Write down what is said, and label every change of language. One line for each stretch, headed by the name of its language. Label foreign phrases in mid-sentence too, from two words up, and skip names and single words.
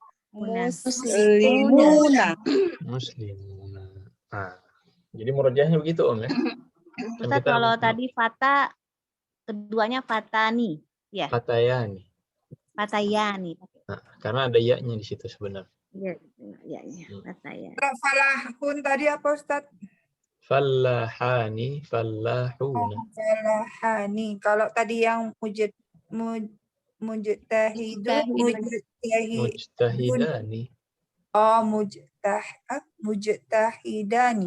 Arabic: Muslimuna.
Indonesian: Nah, jadi murojahnya begitu Om ya. Ustaz, kalau tadi fata, keduanya fatani, ya.
Arabic: Fatayani. Fatayani.
Indonesian: Nah, karena ada ya-nya di situ sebenarnya. Iya, ya,
Arabic: fatayani.
Indonesian: Falahun tadi apa Ustaz?
Arabic: Fallahani, fallahuna.
Indonesian: Falahani. Kalau tadi yang
Arabic: Mujtahidani. Oh, mujtahidani.